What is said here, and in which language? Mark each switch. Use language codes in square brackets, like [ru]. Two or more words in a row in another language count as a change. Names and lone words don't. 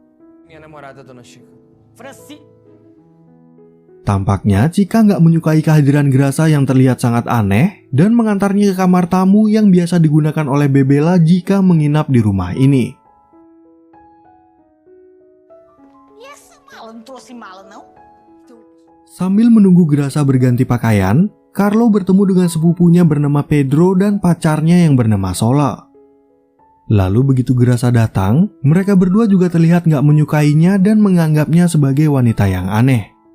[id] Tampaknya Chica nggak menyukai kehadiran Graça yang terlihat sangat aneh dan mengantarnya ke kamar tamu yang biasa digunakan oleh Bebela jika menginap di rumah ini. [pt] essa mala? Não trouxe mala, não? [id] Sambil menunggu Graça berganti pakaian, Carlo bertemu dengan sepupunya bernama Pedro dan pacarnya yang bernama Sola. Lalu begitu Graça datang, mereka berdua juga terlihat gak menyukainya dan menganggapnya sebagai wanita yang aneh.